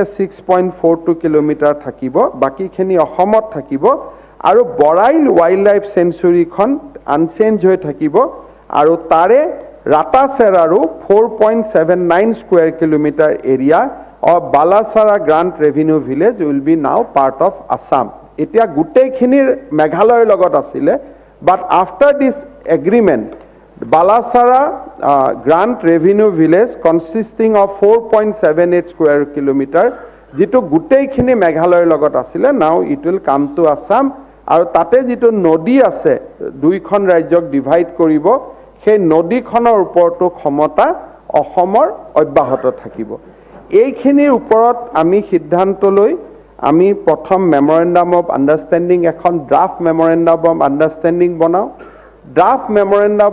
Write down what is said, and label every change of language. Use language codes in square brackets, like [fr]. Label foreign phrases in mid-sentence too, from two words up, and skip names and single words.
[as] 6.42 কিলোমিটাৰ থাকিব বাকীখিনি অসমত থাকিব আৰু বৰাইল ৱাইল্ড লাইফ চেঞ্চুৰীখন আনচেঞ্জ হৈ থাকিব আৰু তাৰে ৰাতাচেৰাৰো 4.79 [en] square kilometer area of Balasara Grant Revenue Village will be now part of Assam [as] এতিয়া গোটেইখিনিৰ মেঘালয়ৰ লগত আছিলে [en] but after this agreement Balasara Grant Revenue Village consisting of 4.78 square kilometer [as] যিটো গোটেইখিনি Meghalaya লগত আছিলে [en] now it will come to [as] Assam আৰু তাতে যিটো নদী আছে দুইখন ৰাজ্যক divide কৰিব সেই নদীখনৰ ওপৰতো ক্ষমতা অসমৰ অব্যাহত থাকিব এইখিনিৰ ওপৰত আমি সিদ্ধান্ত লৈ আমি প্ৰথম [en] memorandum of understanding [as] এখন [en] draft memorandum of understanding [as] বনাওঁ [en] draft memorandum